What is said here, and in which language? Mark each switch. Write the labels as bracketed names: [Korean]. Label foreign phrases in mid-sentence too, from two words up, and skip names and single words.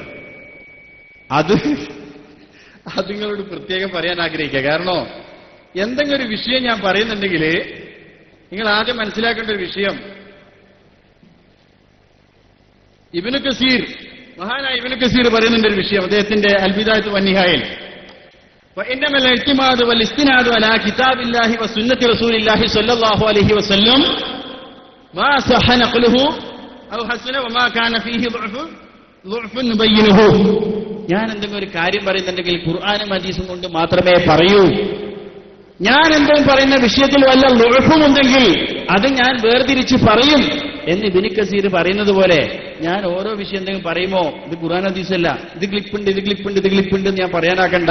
[Malayalam] അത് നിങ്ങളോട് പ്രത്യേകം പറയാൻ ആഗ്രഹിക്കുക. കാരണം എന്തെങ്കിലും ഒരു വിഷയം ഞാൻ പറയുന്നുണ്ടെങ്കിൽ നിങ്ങൾ ആദ്യം മനസ്സിലാക്കേണ്ട ഒരു വിഷയം, ഇബ്നു കസീർ, മഹാനായ ഇബ്നു കസീർ പറയുന്നുണ്ട് ഒരു വിഷയം അദ്ദേഹത്തിന്റെ അൽബിദായത്ത് വന്നിഹായിൽ. [Arabic] وإنما الاعتماد والاستناد على كتاب الله وسنة رسول الله صلى الله عليه وسلم ما صح نقله أو حسن وما كان فيه ضعف نبينه. [Malayalam] ഞാൻ എന്തെങ്കിലും ഒരു കാര്യം പറയുന്നുണ്ടെങ്കിൽ ഖുർആനും ഹദീസും കൊണ്ട് മാത്രമേ പറയൂ. ഞാൻ എന്തെങ്കിലും പറയുന്ന വിഷയത്തിൽ വല്ല ളുഅഫുമുണ്ടെങ്കിൽ അത് ഞാൻ വേർതിരിച്ച് പറയും എന്ന് ഇബ്നു കസീർ പറയുന്നത് പോലെ ഞാൻ ഓരോ വിഷയം എന്തെങ്കിലും പറയുമോ ഇത് ഖുർആൻ ഹദീസല്ല, ഇത് ക്ലിപ്പുണ്ട്, ഇത് ക്ലിപ്പുണ്ട്, ഇത് ക്ലിപ്പുണ്ട് എന്ന് ഞാൻ പറയാനാക്കണ്ട.